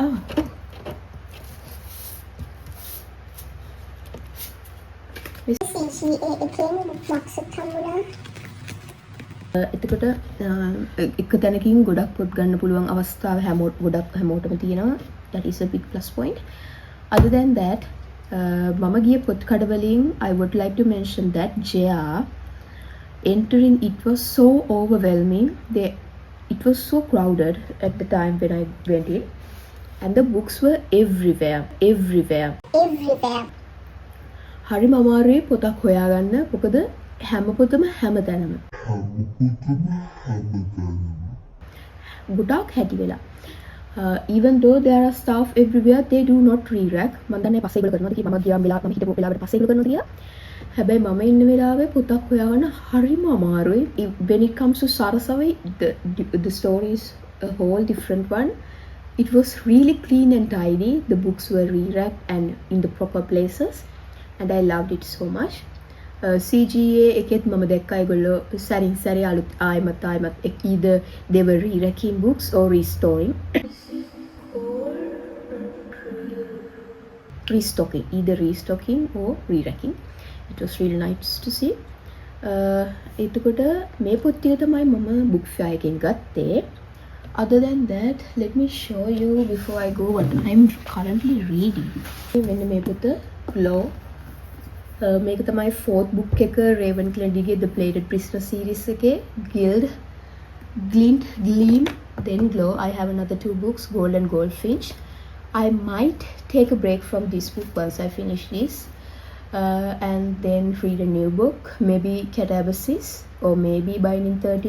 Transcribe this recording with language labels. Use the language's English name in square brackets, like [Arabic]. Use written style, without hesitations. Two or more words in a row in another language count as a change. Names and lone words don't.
[Sinhala] CGA එකෙන් box එකක් හම්බුණා. එතකොට එක තැනකින් ගොඩක් පොත් ගන්න පුළුවන් අවස්ථාව හැමෝටම තියෙනවා. [English] That is a big plus point. Other than that, [Sinhala] මම ගිය පොත් කඩවලින් [English] I would like to mention that JR entering it was so overwhelming. It was so crowded at the time when I went in, and the books were everywhere. [Sinhala] හරිම අමාරුයි පොතක් හොයාගන්න. මොකද හැම පොතම හැමතැනම ගොඩක් හැටි වෙලා. [English] Even though there are staff everywhere, they do not re-rack. [Sinhala] මම දන්නේ පස්සේ ඒගොල්ලෝ කරනවාද කියලා. මම ගියාම වෙලාවට මම හිටපු වෙලාවට පස්සේ ඒගොල්ලෝ කරනවාද කියලා. හැබැයි මම ඉන්න වෙලාවේ පොතක් හොයාගන්න හරිම අමාරුයි. [English] When it comes to Sarasavi, the story is a whole different one. It was really clean and tidy. The books were re-racked and in the proper places, and I loved it so much. [Sinhala] CGA එකෙත් මම දැක්කා ඒගොල්ලෝ සැරින් සැරේ අලුත් ආයමත් [English] either they were re-racking books or restoring. Either restocking or re-racking. It was really nice to see. [Sinhala] එතකොට මේ පොත් ටික තමයි මම [English] book fair [Sinhala] එකෙන් ගත්තේ. [English] Other than that, let me show you before I go what I'm currently reading. [Sinhala] මෙන්න මේ පොත Glow. මේක තමයි [English] fourth book [Sinhala] එක Raven Clendyගේ The Plated Prisoner series එකේ. [English] Glint, Gleam, then Glow. I have another two books, Gold and Goldfinch. I might take a break from this book once I finish this, and then read a new book, maybe Catabasis or maybe Binding 13.